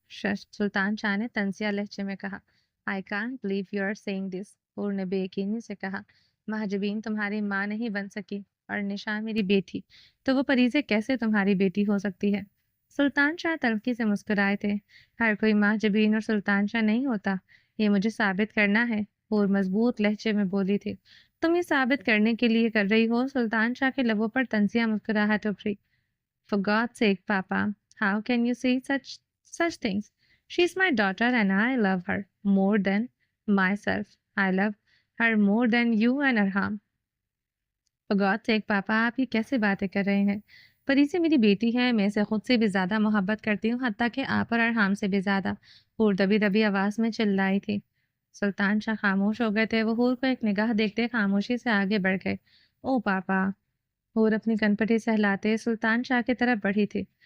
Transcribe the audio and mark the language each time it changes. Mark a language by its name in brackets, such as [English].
[Hindi] सुल्तान शाह ने तंजिया लहजे में कहा। [English] I can't believe you are saying this. [Hindi] हूर ने बेयकीनी से कहा। महजबीन तुम्हारी माँ नहीं बन सकी और निशा मेरी बेटी, तो वो परीज़े कैसे तुम्हारी बेटी हो सकती है? सुल्तान शाह तल्खी से मुस्कुराए थे। हर कोई महजबीन और सुल्तान शाह नहीं होता, ये मुझे साबित करना है। हूर मजबूत लहजे में बोली थी। तुम ये साबित करने के लिए कर रही हो। सुल्तान शाह के लबों पर तंजिया मुस्कुराहट उभरी। [English] For God's sake, Papa, how can you say such things? She's my daughter and I love her more than myself. I love her more than you and Arham. For God's sake, Papa, [Hindi] आप ये कैसे बातें कर रहे हैं? परी से मेरी बेटी है, मैं इसे खुद से भी ज़्यादा मोहब्बत करती हूँ, हत्ता कि आप और अरहाम से भी ज़्यादा। हूर दबी दबी आवाज़ में चिल्लाई थी। सुल्तान शाह खामोश हो गए थे। वो हूर को एक निगाह देखते खामोशी से आगे बढ़ गए। ओ पापा, हूर अपनी कनपटी सहलाते सुल्तान शाह की तरफ बढ़ी थी।